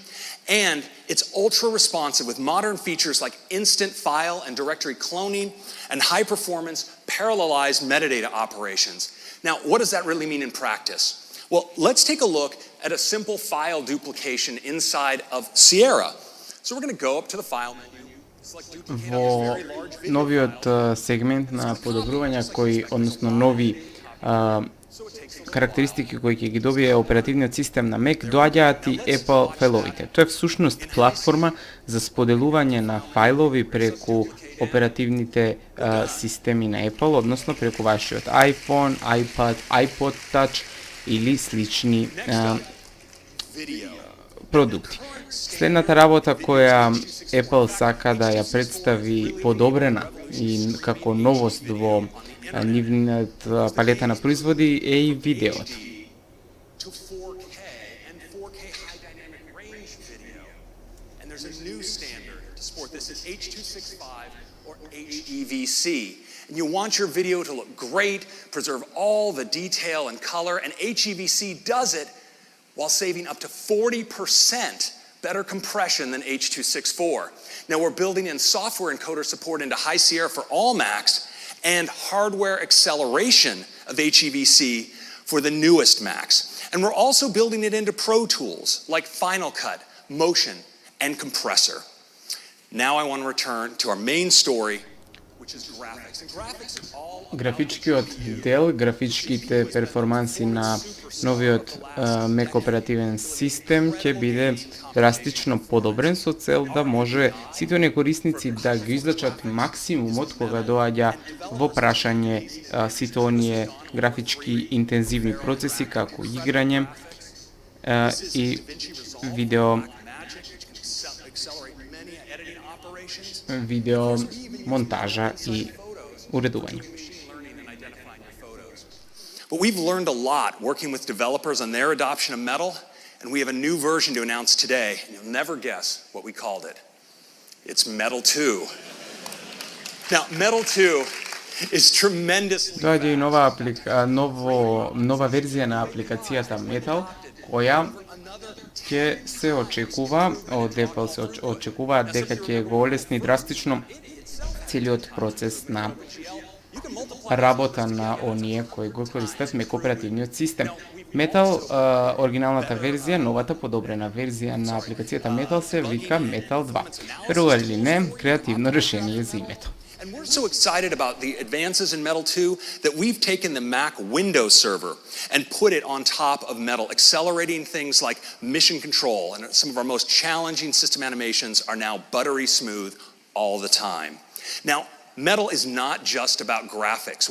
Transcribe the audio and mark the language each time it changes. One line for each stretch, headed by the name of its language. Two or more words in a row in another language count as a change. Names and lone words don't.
English: And it's ultra responsive with modern features like instant file and directory cloning and high performance parallelized metadata operations. Now, what does that really mean in practice? Well, let's take a look at a simple file duplication inside of Sierra. So we're going to go up to the file menu.
Macedonian: Во новиот сегмент на подобрувања кои, односно нови карактеристики кои ќе ги добие оперативниот систем на Mac, доаѓаат и Apple файловите. Тоа е всушност платформа за споделување на файлови преку оперативните системи на Apple, односно преку вашиот iPhone, iPad, iPod Touch или слични продукти. Следната работа која Apple сака да ја представи подобрена и како новост во нивниот палета на производи е и видеото.
English: And you want your video to look great, preserve all the detail and color, and HEVC does it while saving up to 40% better compression than H.264. Now we're building in software encoder support into High Sierra for all Macs and hardware acceleration of HEVC for the newest Macs. And we're also building it into Pro Tools like Final Cut, Motion, and Compressor. Now I want to return to our main story.
Macedonian: Графичкиот дел, графичките перформанси на новиот Mac оперативен систем ќе биде драстично подобрен со цел да може сите оние корисници да ги излачат максимумот кога доаѓа во прашање сите оние графички интензивни процеси како играње и видео монтажа и уредување.
English: But we've learned a lot working with developers on their adoption of Metal, and we have a new version to announce today, and you'll never guess what we called it. It's Metal 2. Now, Metal 2 is tremendously
Macedonian: Доаѓа и нова верзија на апликацијата Metal, која ќе се очекува, од Apple се очекува дека ќе го олесни драстично целиот процес на работа на оние кои го користат Mac оперативниот систем. Metal, оригиналната верзија, новата подобрена верзија на апликацијата Metal се вика Metal 2. Верува или не, креативно решение за името.
English: And we're so excited about the advances in Metal 2 that we've taken the Mac Windows server and put it on top of Metal, accelerating things like mission control, and some of our most challenging system animations are now buttery smooth all the time. Now, Metal is not just about graphics.